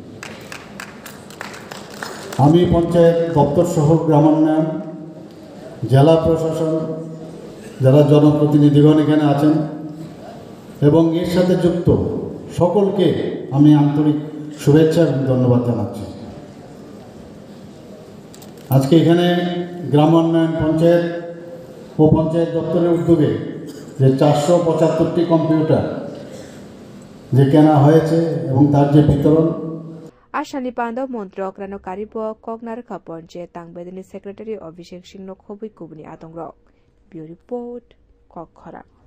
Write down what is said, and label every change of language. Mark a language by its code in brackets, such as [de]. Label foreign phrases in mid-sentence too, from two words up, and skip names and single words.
[bn] আমি পঞ্চায়েত দপ্তর সহ গ্রামোন্নয়ন জেলা প্রশাসন যারা জনপ্রতিনিধিগণ এখানে আছেন এবং এর সাথে যুক্ত সকলকে আমি আন্তরিক শুভেচ্ছা এবং ধন্যবাদ জানাচ্ছি আজকে এখানে গ্রামোন্নয়ন পঞ্চায়েত ও পঞ্চায়েত দপ্তরের উদ্যোগে যে 475টি কম্পিউটার যে কেনা হয়েছে এবং তার যে বিতরণ [trp] Ashani Panda Montrok Rano Karibo Kognar Kaponche Tangbedini Secretary Abhishek Singh Nokhobi Kubni Atongrok [en] Bureau Report [trp] Kokhara